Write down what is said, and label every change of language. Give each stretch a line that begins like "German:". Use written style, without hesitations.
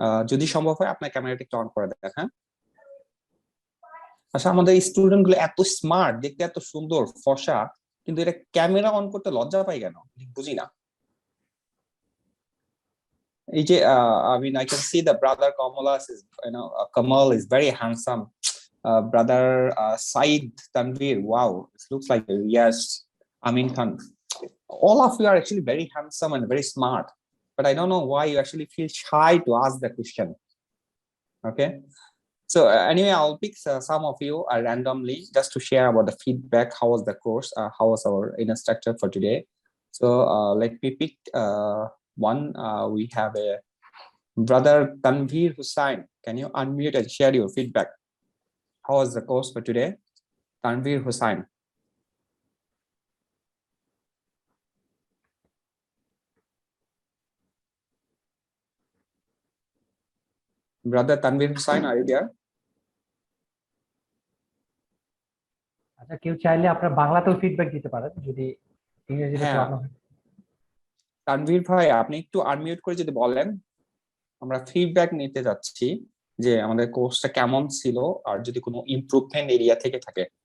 Bangla: যদি সম্ভব হয় আপনার ক্যামেরাটা একটু অন করে দেন। হ্যাঁ, আচ্ছা, আমাদের স্টুডেন্ট গুলো এত স্মার্ট, দেখতে এত সুন্দর ফর্সা, কিন্তু এটা ক্যামেরা অন করতে লজ্জা পাই কেন বুঝি না। এই যে
English: I mean I can see the brother Kamala is, Kamal is very handsome. Brother Said Tanvir, wow, it looks like yes. I mean, all of you are actually very handsome and very smart, but I don't know why you actually feel shy to ask the question. Okay, so anyway, I'll pick some of you randomly just to share about the feedback. How was the course? How was our instructor for today? So let me pick one. We have a brother Tanvir Hussain. Can you unmute and share your feedback? How was the course for today? Tanvir Hussain. Brother Tanvir Hussain, are you there?
Bangla: আচ্ছা, কেউ চাইলে আপনার বাংলাতেও feedback দিতে পারেন যদি ইংরেজিতে problem হয়। তানভীর ভাই, আপনি একটু আনমিউট করে যদি বলেন, আমরা ফিডব্যাক নিতে যাচ্ছি যে আমাদের কোর্সটা কেমন ছিল আর যদি কোনো ইমপ্রুভমেন্ট এরিয়া থেকে থাকে।